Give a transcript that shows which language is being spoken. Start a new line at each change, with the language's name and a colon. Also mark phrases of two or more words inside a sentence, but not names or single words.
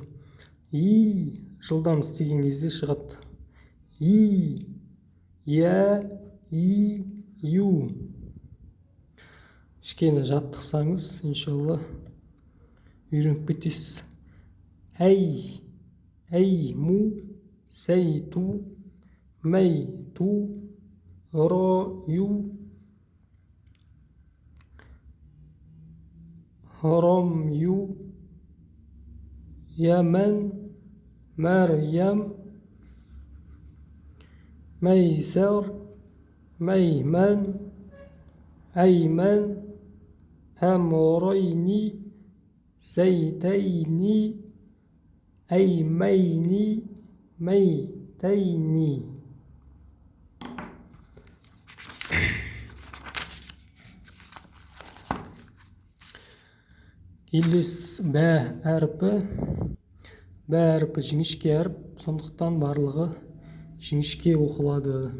Kazakh: Жылдам істеген кезде шығады. Я, и, ю. Кішкене жаттықсаңыз, иншалла, үйреніп кетесіз. Әй, му, сәй, ту, мәй, ту, ро, ю, ром, ю, ямән, мәрям, мәйсәр, мәймән, әймән,
Arabic: أمرين زيتين أيمين ميتين.
Kazakh: Келесі бә әрпі жіңішке әріп, сондықтан барлығы жіңішке оқылады.